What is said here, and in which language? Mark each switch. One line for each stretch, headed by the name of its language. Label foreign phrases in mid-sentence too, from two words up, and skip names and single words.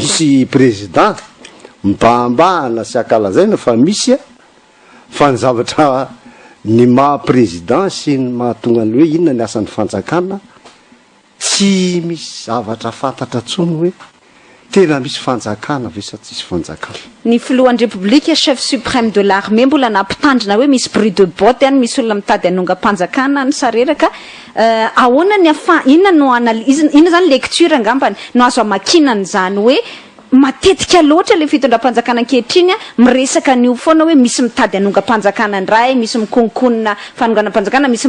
Malagasy: misy président mibahambahana sy akalazaina fa misy fa ny zavatra ny maha président sy ny mahatonga ny hoe inona ny asan'ny fanjakana tsy misy zavatra fantatra tsony hoe tena misy fanjakana ve sa tsisy fanjakana. Ny filohan'ny Repoblika
French: chef suprême de l'armée
Malagasy: mbola nampitandrina hoe misy
French: bruit de botte
Malagasy: any misy olona mitady hanonga-panjakana ny sareraka ahoana ny inona no inona zany lecture angambany no azo amakinany zany hoe matetika loatra le fitondram-panjakana ankehitriny miresaka an'io foana hoe misy mitady hanonga-panjakana ndray misy mikonkonina fanonganam-panjakana misy